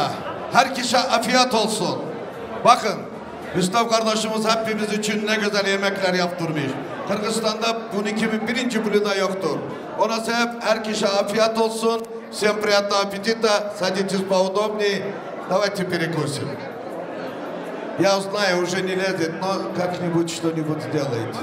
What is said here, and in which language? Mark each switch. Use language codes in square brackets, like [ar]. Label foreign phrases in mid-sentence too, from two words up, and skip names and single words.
[tr] Her kişi afiyet olsun. Bakın, Rüstem kardeşimiz hepimiz için ne güzel yemekler yaptırmış. Kırgızistan'da bunun gibi birinci blüda yoktur. Ona sebep her kişi afiyet olsun. [ru] Всем приятного аппетита. Садитесь поудобнее. Давайте перекусим. Я знаю, уже не лезет, но как-нибудь что-нибудь сделайте.